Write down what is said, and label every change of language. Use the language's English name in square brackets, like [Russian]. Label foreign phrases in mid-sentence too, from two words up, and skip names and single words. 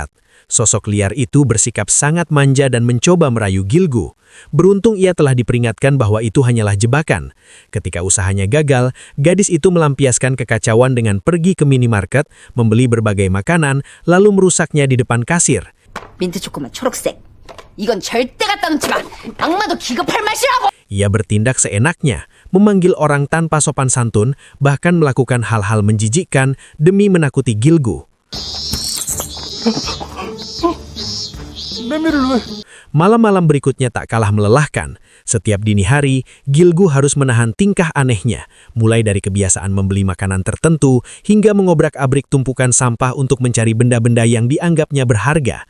[Indonesian] Sosok liar itu bersikap sangat manja dan mencoba merayu Gilgu. Beruntung ia telah diperingatkan bahwa itu hanyalah jebakan. Ketika usahanya gagal, gadis itu melampiaskan kekacauan dengan pergi ke minimarket, membeli berbagai makanan, lalu merusaknya di depan kasir. [Korean] 민트 초코맛 초록색. 이건 절대 갖다 놓지 마. 악마도 기겁할 맛이라고. [Indonesian] Ia bertindak seenaknya, memanggil orang tanpa sopan santun, bahkan melakukan hal-hal menjijikkan demi menakuti Gilgu. Malam-malam berikutnya tak kalah melelahkan. Setiap dini hari, Gilgu harus menahan tingkah anehnya, mulai dari kebiasaan membeli makanan tertentu hingga mengobrak-abrik tumpukan sampah untuk mencari benda-benda yang dianggapnya berharga.